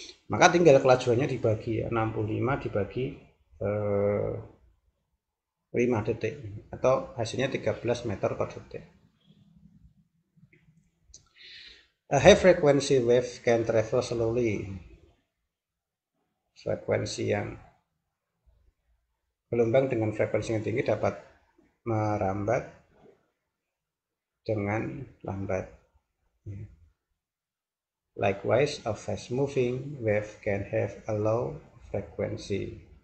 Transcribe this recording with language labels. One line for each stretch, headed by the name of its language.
Indonesian: Maka tinggal kelajuannya dibagi ya, 65 dibagi 5 detik atau hasilnya 13 meter per detik.
English: A high frequency wave can travel slowly.
Indonesian: Frekuensi yang gelombang dengan frekuensi yang tinggi dapat merambat dengan lambat.
English: Likewise, a fast moving wave can have a low frequency.